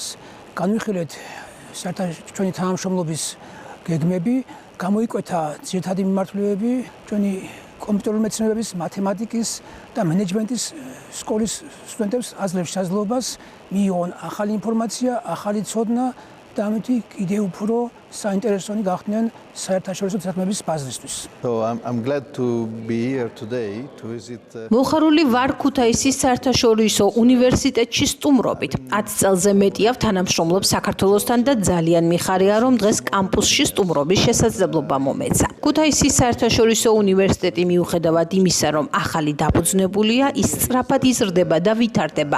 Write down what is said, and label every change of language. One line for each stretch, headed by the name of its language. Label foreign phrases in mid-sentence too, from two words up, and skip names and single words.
Georgian: განვიხილეთ ჩვენი თანამშრომლობის გეგმები, გამოიკვეთა ძირითადი მიმართულებები ჩვენი კომპიუტერული მეცნიერების, მათემატიკის და მენეჯმენტის სკოლის სტუდენტებს აძლევს შესაძლებლობას მიიღონ ახალი ინფორმაცია, ახალი ცოდნა და ამით კიდევ უფრო საინტერესონი გახდნენ საერთაშორისო ცერმების ბაზრისთვის.
English: So I'm glad to be here today to visit
Georgian: მოხარული ვარ ქუთაისის საერთაშორისო უნივერსიტეტში სტუმრობით. 10 წელზე მეტია თანამშრომლობს საქართველოსთან და ძალიან მიხარია, რომ დღეს კამპუსში სტუმრობის შესაძლებლობა მომეცა. ქუთაისის საერთაშორისო უნივერსიტეტი მიუხედავად იმისა, რომ ახალი დაფუძნებულია, ის სწრაფად იზრდება და ვითარდება.